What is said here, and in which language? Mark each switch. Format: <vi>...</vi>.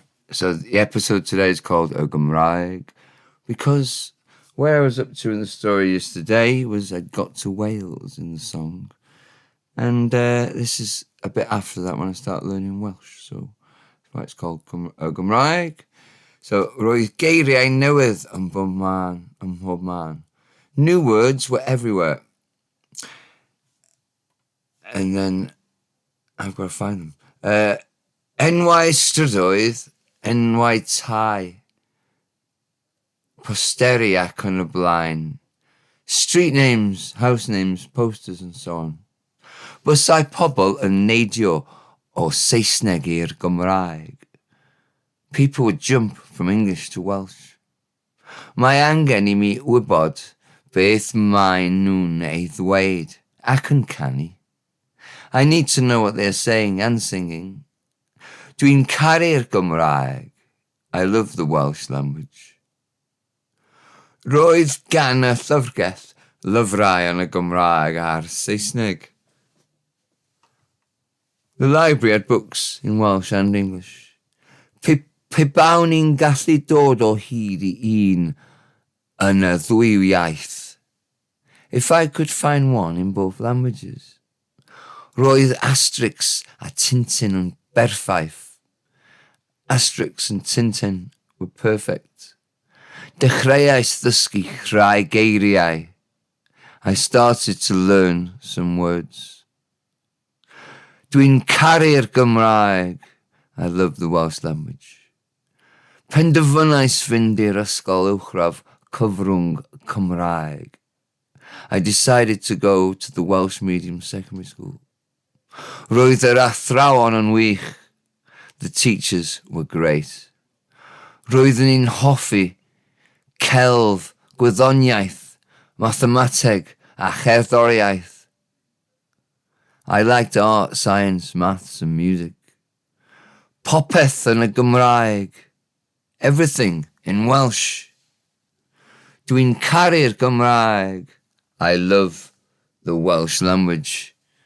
<en>So the episode today is called O Gymraeg, because where I was up to in the story yesterday was I'd got to Wales in the song. And this is a bit after that when I start learning Welsh. So that's why it's called O Gymraeg.</en> <cy>So roedd geiriau newydd yn bob man.</cy> <en>New words were everywhere. And then I've got to find them.</en> <cy>Enwau strydoedd, enwau tai. Posteri ac yn y blaen.</cy> <en>Street names, house names, posters and so on.</en> <cy>Bysau pobl yn neidio o Saesneg i'r Gymraeg.</cy> <en>People would jump from English to Welsh.</en> <cy>Mae angen I mi wybod beth mae nhw'n ei ddweud ac yn canu.</cy> <en>I need to know what they're saying and singing.</en> <cy>Dwi'n caru'r Gymraeg.</cy> <en>I love the Welsh language.</en> <cy>Roedd gan y llyfrgell lyfrau yn y Gymraeg a'r Saesneg.</cy> <en>The library had books in Welsh and English.</en> <cy>Pe bawn ni'n gallu dod o hyd I un yn y ddwy iaith.</cy> <en>If I could find one in both languages.</en> <cy>Roedd Asterix a Tintin yn berffaith.</cy> <en>Asterix and Tintin were perfect.</en> <cy>Dechreuais ddysgu rhai geiriau.</cy> <en>I started to learn some words.</en> <cy>Dwi'n caru'r Gymraeg.</cy> <en>I love the Welsh language.</en> <cy>Penderfynais fynd i'r ysgol uwchradd cyfrwng Cymraeg.</cy> <en>I decided to go to the Welsh medium secondary school.</en> <cy>Roedd yr athrawon yn wych.</cy> <en>The teachers were great.</en> <cy>Roeddwn i'n hoffi celf, gwyddoniaeth, mathemateg a cherddoriaeth.</cy> <en>I liked art, science, maths and music.</en> <cy>Popeth yn y Gymraeg.</cy> <en>Everything in Welsh.</en> <cy>Dwi'n caru'r Gymraeg.</cy> <en>I love the Welsh language.</en>